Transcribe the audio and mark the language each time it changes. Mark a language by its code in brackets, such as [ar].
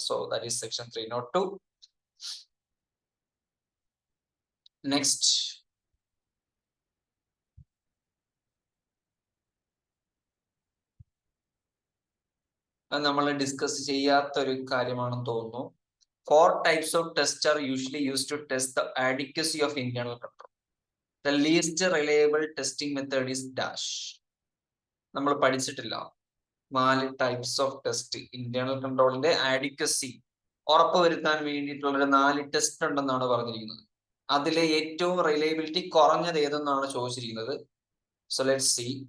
[en] So that is section 302. [ml] Next നമ്മൾ discuss ചെയ്യാത്ത ഒരു കാര്യമാണെന്ന് തോന്നുന്നു. [en] 4 types of tests are usually used to test the adequacy of internal control. The least reliable testing method is dash. [ml] നമ്മൾ പഠിച്ചിട്ടില്ല. 4 types of test internal കൺട്രോളിന്റെ adequacy ഉറപ്പുവരുത്താൻ വേണ്ടിയിട്ടുള്ള 4 test ഉണ്ടെന്നാണ് പറഞ്ഞിരിക്കുന്നത്. അതിലെ ഏറ്റവും റിലയബിലിറ്റി കുറഞ്ഞത് ഏതെന്നാണ് ചോദിച്ചിരിക്കുന്നത്. [en] So let's see.